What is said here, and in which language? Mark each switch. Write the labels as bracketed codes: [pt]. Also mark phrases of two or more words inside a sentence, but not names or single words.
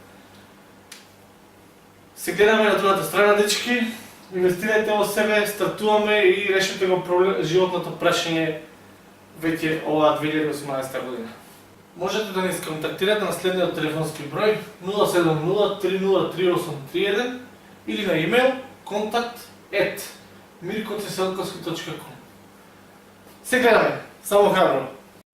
[mk] Се гледаме на другата страна, дечки, инвестирајте во себе, стартуваме и решите го животното прашање веќе оваа 2018 година. Можете да ни сконтактирате на следниот телефонски број 070 303 831 или на имейл contact@mirkoceselkovski.com. Се гледаме, само храбро!